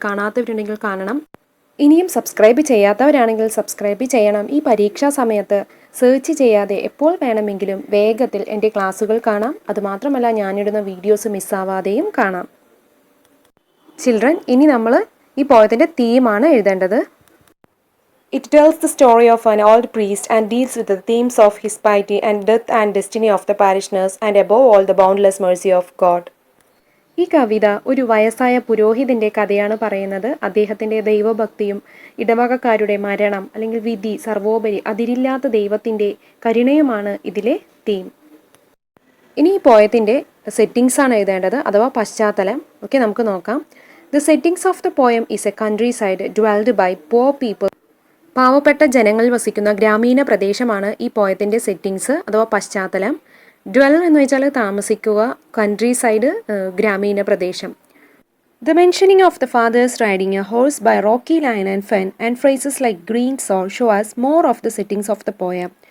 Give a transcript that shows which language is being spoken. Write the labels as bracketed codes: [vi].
[ml] കാണാത്തവരുണ്ടെങ്കിൽ കാണണം. ഇനിയും സബ്സ്ക്രൈബ് ചെയ്യാത്തവരാണെങ്കിൽ സബ്സ്ക്രൈബ് ചെയ്യണം. ഈ പരീക്ഷാ സമയത്ത് സെർച്ച് ചെയ്യാതെ എപ്പോൾ വേണമെങ്കിലും വേഗത്തിൽ എൻ്റെ ക്ലാസ്സുകൾ കാണാം. അതുമാത്രമല്ല, ഞാനിടുന്ന വീഡിയോസ് മിസ്സാവാതെയും കാണാം. ചിൽഡ്രൻ, ഇനി നമ്മൾ ഈ പോയത്തിൻ്റെ തീമാണ് എഴുതേണ്ടത്. [en] It tells the story of an old priest and deals with the themes of his piety and death and destiny of the parishioners and above all the boundless mercy of God. [ml] ഈ കവിത ഒരു വയസ്സായ പുരോഹിതൻ്റെ കഥയാണ് പറയുന്നത്. അദ്ദേഹത്തിൻ്റെ ദൈവഭക്തിയും ഇടവകക്കാരുടെ മരണം അല്ലെങ്കിൽ വിധി, സർവോപരി അതിരില്ലാത്ത ദൈവത്തിൻ്റെ കരുണയുമാണ് ഇതിലെ തീം. ഇനി ഈ പോയത്തിൻ്റെ സെറ്റിങ്സ് ആണ് എഴുതേണ്ടത്, അഥവാ പശ്ചാത്തലം. ഓക്കെ, നമുക്ക് നോക്കാം. [en] The settings of the poem is a countryside dwelled by poor people. [ml] പാവപ്പെട്ട ജനങ്ങൾ വസിക്കുന്ന ഗ്രാമീണ പ്രദേശമാണ് ഈ പോയത്തിൻ്റെ സെറ്റിങ്സ് അഥവാ പശ്ചാത്തലം. ഡ്വെൽ എന്ന് വെച്ചാൽ താമസിക്കുക, കൺട്രി സൈഡ് ഗ്രാമീണ പ്രദേശം. [en] The mentioning of the fathers riding a horse by rocky line and fen and phrases like green soil show us more of the settings of the poem.